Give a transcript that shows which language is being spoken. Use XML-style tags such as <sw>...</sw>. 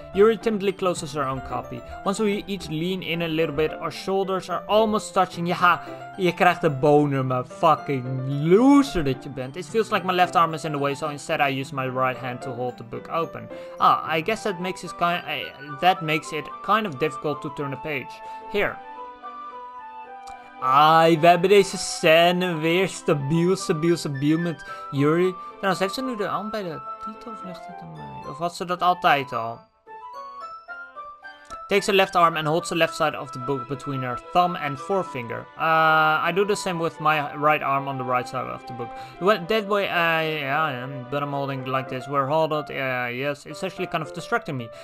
<en>Yuri timidly closes her own copy. Once we each lean in a little bit, our shoulders are almost touching.</en> <nl>Ja, je krijgt een boner,</nl> <en>my fucking loser that you bent. It feels like my left arm is in the way, so instead I use my right hand to hold the book open. I guess that makes it kind of difficult to turn the page. Here.</en> <nl>We hebben deze scène weer stabiel met Yuri. Trouwens, heeft ze nu de hand bij de titel of ligt het aan mij? Of had ze dat altijd al?</nl> <en>Takes her left arm and holds the left side of the book between her thumb and forefinger. I do the same with my right arm on the right side of the book. That way, but I'm holding like this. We're holding, yes, it's actually kind of distracting me.</en>